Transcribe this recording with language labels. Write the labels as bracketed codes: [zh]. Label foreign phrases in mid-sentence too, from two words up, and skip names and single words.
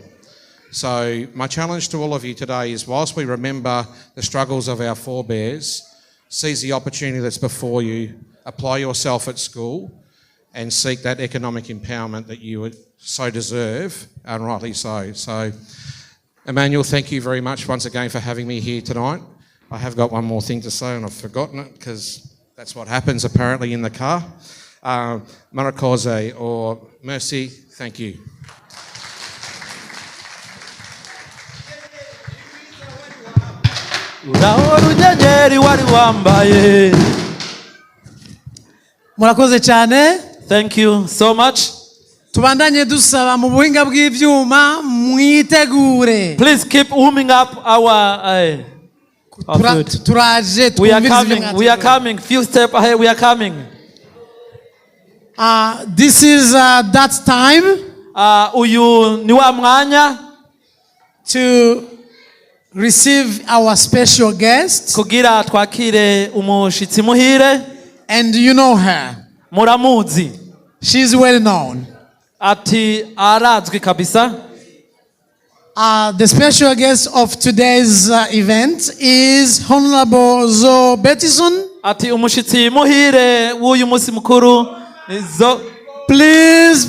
[en] So my challenge to all of you today is, whilst we remember the struggles of our forebears, seize the opportunity that's before you, apply yourself at school and seek that economic empowerment that you so deserve, and rightly so. So, Emmanuel, thank you very much once again for having me here tonight. I have got one more thing to say and I've forgotten it because that's what happens apparently in the car. Badukoreye or Mercy, thank you. [rn] Murakoze cyane. [en] Thank you so much. [rn] Tubandanye dusaba mu buhinga bw'ivyuma mwitegure. [en] Please keep warming up our food. [rn] Turaje [en] We are coming. Few steps ahead, we are coming. This is that time [rn] Uyu ni wa mwanya [en] to receive our special guest. [rn] kugira twakire umushitsi muhire. [en] And you know her. [rn] Muramuzi. [en] She's well known. [rn] Ati arazwi kabisa. [en] The special guest of today's event is Honorable Zo Bettison. [rn] Ati umushitsi muhire w'uyu musi mukuru Zo. [en] Please.